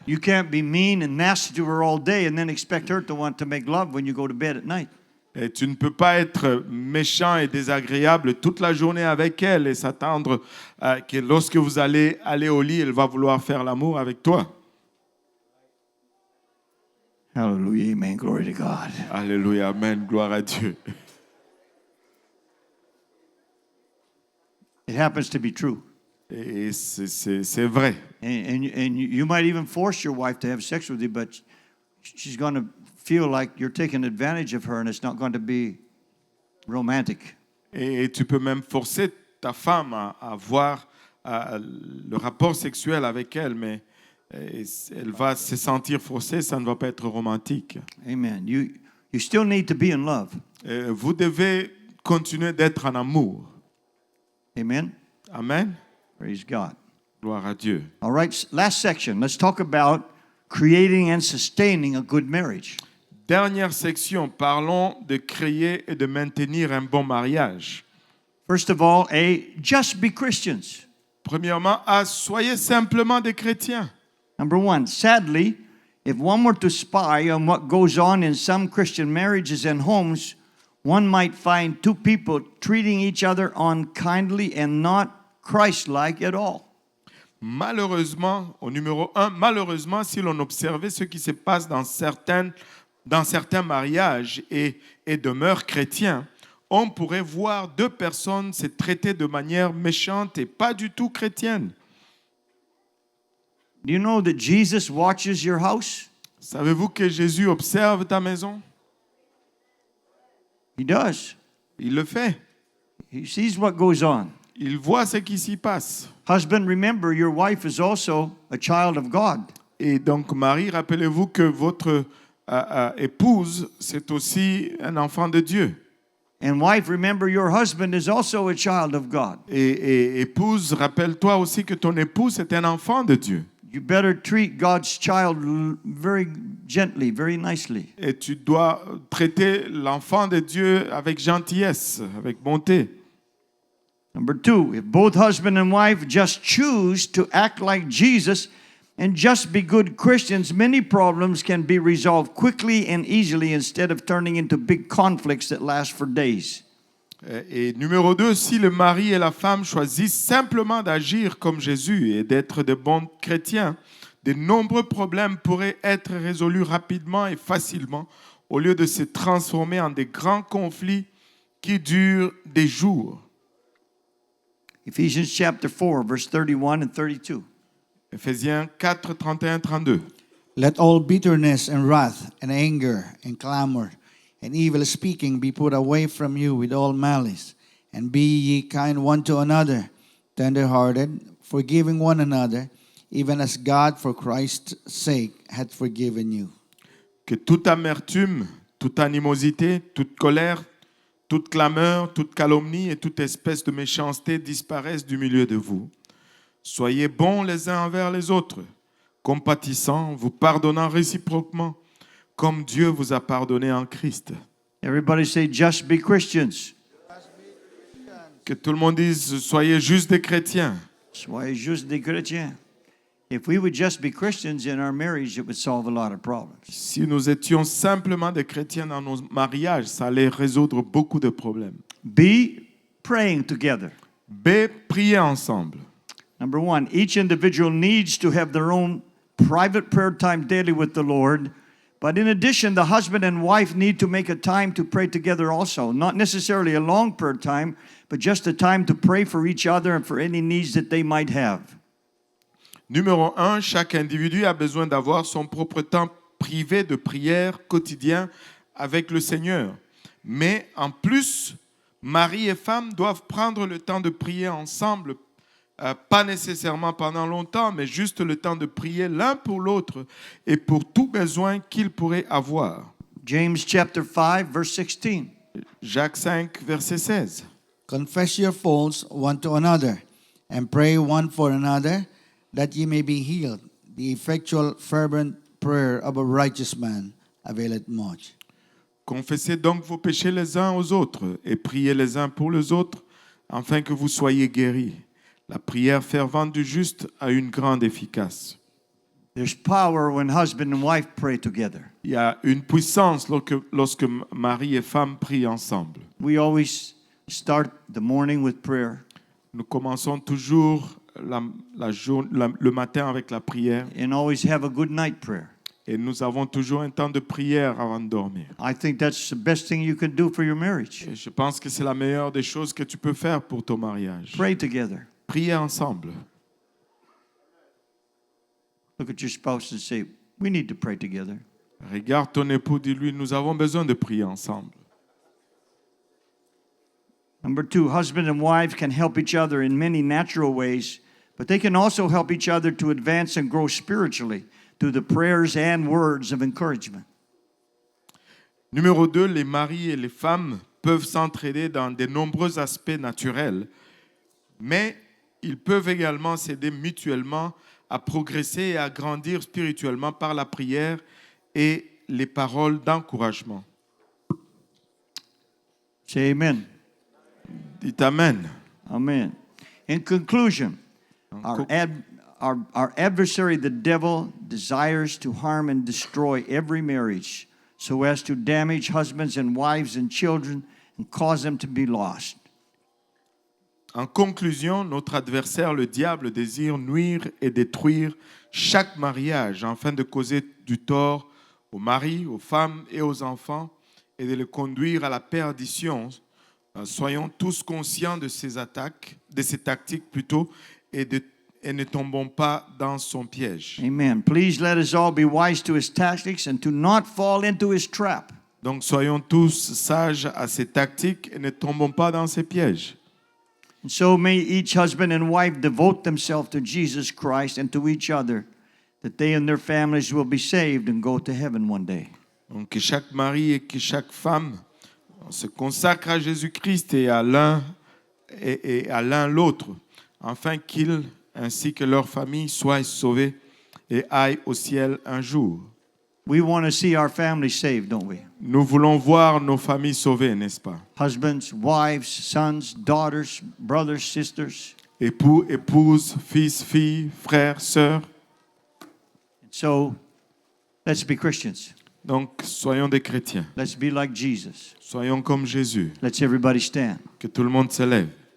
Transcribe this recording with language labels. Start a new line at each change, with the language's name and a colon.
English: You can't be mean and nasty to her all day and then expect her to want to make love when you go to bed at night.
French: Et tu ne peux pas être méchant et désagréable toute la journée avec elle et s'attendre que lorsque vous allez aller au lit, elle va vouloir faire l'amour avec toi.
English: Hallelujah, amen, glory to God.
French: Alléluia, amen, gloire à Dieu.
English: It happens to be true.
French: Et c'est vrai.
English: And you might even force your wife to have sex with you, but she's going to feel like you're taking advantage of her and it's not going to be romantic.
French: Et tu peux même forcer ta femme à avoir le rapport sexuel avec elle, mais elle va se sentir forcée, ça ne va pas être romantique.
English: Amen. You still need to be in love.
French: Vous devez continuer d'être en amour.
English: Amen. Amen. Praise God.
French: Gloire à Dieu.
English: All right, last section. Let's talk about creating and sustaining a good marriage.
French: Dernière section, parlons de créer et de maintenir un bon mariage.
English: First of all, just be Christians.
French: Premièrement, soyez simplement des chrétiens.
English: Number one, sadly, if one were to spy on what goes on in some Christian marriages and homes, one might find two people treating each other unkindly and not Christ-like at all.
French: Malheureusement, au numéro 1, malheureusement, si l'on observait ce qui se passe dans certains mariages et demeures chrétiens, on pourrait voir deux personnes se traiter de manière méchante et pas du tout chrétienne.
English: Do you know that Jesus watches your house?
French: Savez-vous que Jésus observe ta maison?
English: He does.
French: Il le fait.
English: He sees what goes on.
French: Il voit ce qui s'y passe.
English: Husband, remember, your wife is also a child of God.
French: Et donc, Marie, rappelez-vous que votre épouse, c'est aussi un enfant de Dieu.
English: And wife, remember, your husband is also a child of God.
French: Et épouse, rappelle-toi aussi que ton époux, c'est un enfant de Dieu.
English: You better treat God's child very gently, very nicely.
French: Et tu dois traiter l'enfant de Dieu avec gentillesse, avec bonté.
English: Number two, if both husband and wife just choose to act like Jesus and just be good Christians, many problems can be resolved quickly and easily instead of turning into big conflicts that last for days.
French: Et numéro 2, si le mari et la femme choisissent simplement d'agir comme Jésus et d'être de bons chrétiens, de nombreux problèmes pourraient être résolus rapidement et facilement au lieu de se transformer en des grands conflits qui durent des jours.
English: Ephesians chapter 4, verse 31 and 32.
French: Éphésiens 4, 31, 32.
English: Let all bitterness and wrath and anger and clamor and evil speaking be put away from you with all malice. And be ye kind one to another, tender-hearted, forgiving one another, even as God for Christ's sake hath forgiven you.
French: Que toute amertume, toute animosité, toute colère, toute clameur, toute calomnie et toute espèce de méchanceté disparaissent du milieu de vous. Soyez bons les uns envers les autres, compatissants, vous pardonnant réciproquement, comme Dieu vous a pardonné en Christ.
English: Everybody say, just be Christians.
French: Que tout le monde dise, soyez juste des chrétiens. Soyez juste des chrétiens.
English: If we would just be Christians in our marriage, it would solve a lot of problems.
French: Si nous étions simplement des chrétiens dans nos mariages, ça allait résoudre beaucoup de problèmes.
English: B, praying together.
French: B, priez ensemble.
English: Number one, each individual needs to have their own private prayer time daily with the Lord. But in addition, the husband and wife need to make a time to pray together also. Not necessarily a long prayer time, but just a time to pray for each other and for any needs that they might have.
French: Numéro 1, chaque individu a besoin d'avoir son propre temps privé de prière quotidien avec le Seigneur. Mais en plus, mari et femme doivent prendre le temps de prier ensemble, pas nécessairement pendant longtemps, mais juste le temps de prier l'un pour l'autre et pour tout besoin qu'ils pourraient avoir.
English: James chapter 5, verse 16.
French: Jacques 5, verset 16.
English: Confess your faults one to another, and pray one for another, that ye may be healed. The effectual, fervent prayer of a righteous man availeth much.
French: Confessez donc vos péchés les uns aux autres et priez les uns pour les autres afin que vous soyez guéris. La prière fervente du juste a une grande efficace.
English: There's power when husband and wife pray together.
French: Il y a une puissance lorsque mari et femme prient ensemble.
English: We always start the morning with prayer
French: Nous commençons toujours le matin avec la prière
English: and always have a good night prayer.
French: et nous avons toujours un temps de prière avant de dormir.
English: I think that's the best thing you can do for your marriage.
French: Et je pense que c'est la meilleure des choses que tu peux faire pour ton mariage.
English: Pray together.
French: Priez ensemble.
English: Look at your spouse and say, we need to pray together.
French: Regarde ton époux, dis-lui, nous avons besoin de prier ensemble.
English: Number 2, husband and wife can help each other in many natural ways, but they can also help each other to advance and grow spiritually through the prayers and words of encouragement.
French: Numéro 2, les maris et les femmes peuvent s'entraider dans de nombreux aspects naturels, mais ils peuvent également s'aider mutuellement à progresser et à grandir spirituellement par la prière et les paroles d'encouragement.
English: Say amen.
French: Dites Amen. Amen.
English: In conclusion, our adversary, the devil, desires to harm and destroy every marriage so as to damage husbands and wives and children and cause them to be lost.
French: En conclusion, notre adversaire, le diable, désire nuire et détruire chaque mariage afin de causer du tort aux maris, aux femmes et aux enfants et de les conduire à la perdition. Soyons tous conscients de ces attaques, de ces tactiques plutôt, et ne tombons pas dans son piège. Amen.
English: Please let us all be wise to his tactics and to not fall into his trap.
French: Donc soyons tous sages à ces tactiques et ne tombons pas dans ces pièges.
English: And so may each husband and wife devote themselves to Jesus Christ and to each other, that they and their families will be saved and go to heaven one day.
French: Donc que chaque mari et que chaque femme se consacrent à Jésus-Christ et à l'un l'autre, afin qu'ils ainsi que leur famille soient sauvés et aillent au ciel un jour.
English: We want to see our families saved, don't we?
French: Nous voulons voir nos familles sauvées, n'est-ce pas?
English: Husbands, wives, sons, daughters, brothers, sisters.
French: Époux, épouses, fils, filles, frères, sœurs.
English: So let's be Christians.
French: Donc, soyons des chrétiens.
English: Let's be like Jesus.
French: Soyons comme Jésus.
English: Let's everybody stand.
French: Que tout le monde se lève.